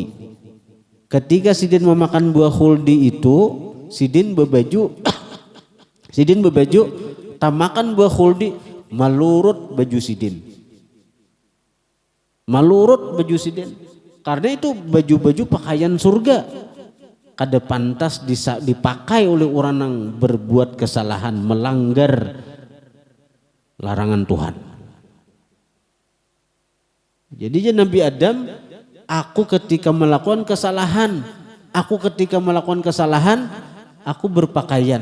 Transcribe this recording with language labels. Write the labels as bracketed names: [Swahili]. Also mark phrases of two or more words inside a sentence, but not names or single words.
[Banjar] Ketika sidin memakan buah khuldi itu, sidin berbaju tamakan buah khuldi, malurut baju sidin. Malurut baju sidin. [Indonesian] Karena itu baju-baju pakaian surga. Kada pantas dipakai oleh orang yang berbuat kesalahan, melanggar larangan Tuhan. Jadi Nabi Adam, aku ketika melakukan kesalahan, aku berpakaian.